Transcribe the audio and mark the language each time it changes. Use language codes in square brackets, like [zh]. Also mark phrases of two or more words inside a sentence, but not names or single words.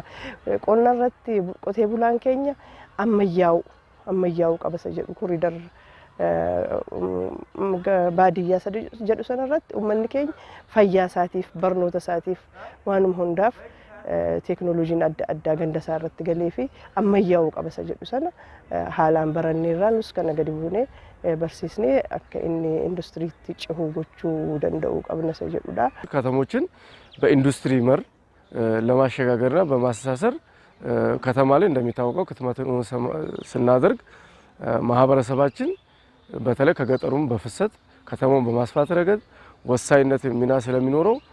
[om] Qonna irratti qotee bulaan keenya ammayyaa'uu qaba isa jedhu koriidar baadiyyaa jedhu sana irratti uummanni keenya fayyaa isaatiif barnoota isaatiif waanuma hundaaf teeknooloojiin adda addaa ganda isaa irratti galee fi ammayyaa'uu qaba isa jedhu sana haalaan baranneerraa nus kana gadi buunee barsiisnee akka inni industiriitti ce'uu gochuu danda'u qabna isa jedhudha. [am] ከተሞችን በኢንዱስትሪ መር ለማሸጋገርና በማስተሳሰር ከተማ ላይ እንደሚታወቀው ክትመትን ስናደርግ ማህበረሰባችን በተለይ ከገጠሩም በፍሰት ከተማውን በማስፋት ረገድ ወሳኝነት ሚና ስለሚኖረው